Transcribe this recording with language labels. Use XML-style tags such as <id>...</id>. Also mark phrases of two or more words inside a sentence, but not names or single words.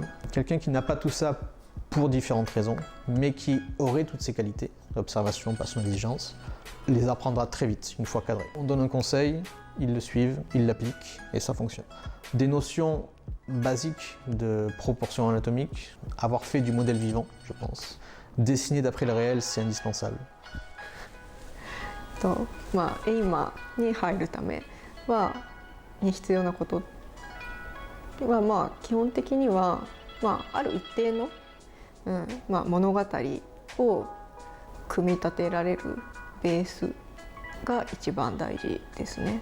<fr>Quelqu'un qui n'a pas tout ça pour différentes raisons, mais qui aurait toutes ces qualités, observation, passion, exigence, les apprendra très vite, une fois cadré. On donne un conseil, ils le suivent, ils l'appliquent, et ça fonctionne. Des notions basiques de proportion anatomique, avoir fait du modèle vivant, je pense. Dessiner d'après le réel, c'est indispensable.</fr> <ja>エイマーに入るために必要なことは基本的にはある一定の物語を組み立てられるベースが一番大事ですね。</ja>